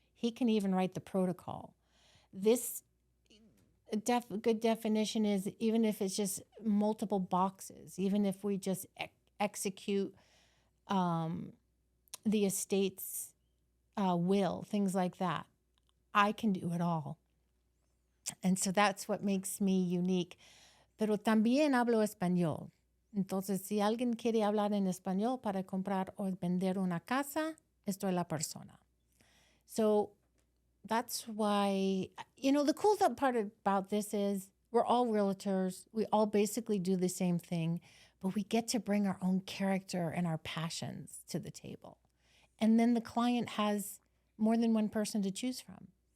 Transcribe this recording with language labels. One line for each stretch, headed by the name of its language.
English: He can even write the protocol. This good definition is even if it's just multiple boxes, even if we just execute the estate's will, things like that, I can do it all. And so that's what makes me unique.
Spanish: Pero también hablo español. Entonces, si alguien quiere hablar en español para comprar o vender una casa, estoy la persona.
English: So that's why, the cool part about this is we're all realtors. We all basically do the same thing, but we get to bring our own character and our passions to the table. And then the client has more than one person to choose from.